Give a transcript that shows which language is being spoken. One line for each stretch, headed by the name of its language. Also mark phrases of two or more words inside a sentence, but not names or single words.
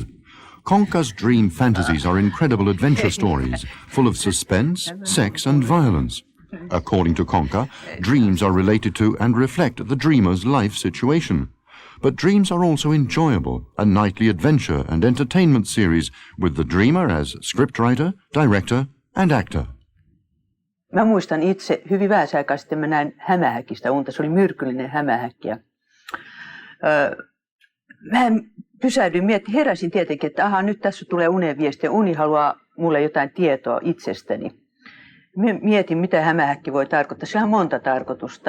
English: Konka's dream fantasies are incredible adventure stories, full of suspense, sex and violence. According to Konka, dreams are related to and reflect the dreamer's life situation. But dreams are also enjoyable, a nightly adventure and entertainment series with the dreamer as scriptwriter, director and actor.
Finnish: Mä muistan itse hyvin vähän aikaa sitten mä näin hämähäkistä unta. Se oli myrkyllinen hämähäkki. Mä pysähdyin miettimään, heräsin tietenkin, että nyt tässä tulee unen viesti ja uni haluaa mulle jotain tietoa itsestäni. Mietin, mitä hämähäkki voi tarkoittaa. Se on monta tarkoitusta.